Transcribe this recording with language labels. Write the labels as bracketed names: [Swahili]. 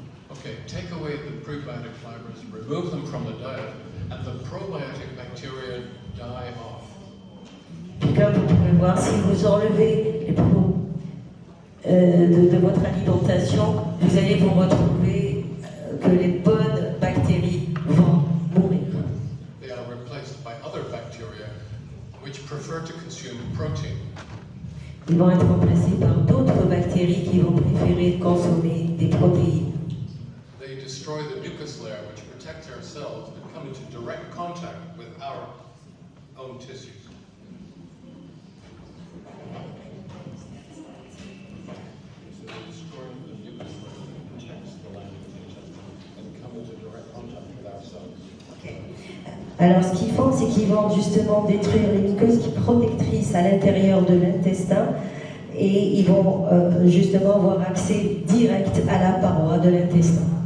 [English] Okay, take away the prebiotic fibers, remove them from the diet, and the probiotic bacteria die off. [French] Puis comme vous pouvez voir, si vous enlevez les de votre alimentation, vous allez vous retrouver que les bonnes bactéries vont mourir. [English] They are replaced by other bacteria which prefer to consume protein. [French] Ils vont être remplacés par d'autres bactéries qui vont préférer consommer des protéines. [English] They destroy the mucus layer which protects our cells and come into direct contact with our own tissues. So they destroy the mucus layer that protects the lining of the intestine and come into direct contact with our cells. [French] Alors ce qu'ils font, c'est qu'ils vont justement détruire les muqueuses qui protectrices à l'intérieur de l'intestin et ils vont justement avoir accès direct à la paroi de l'intestin.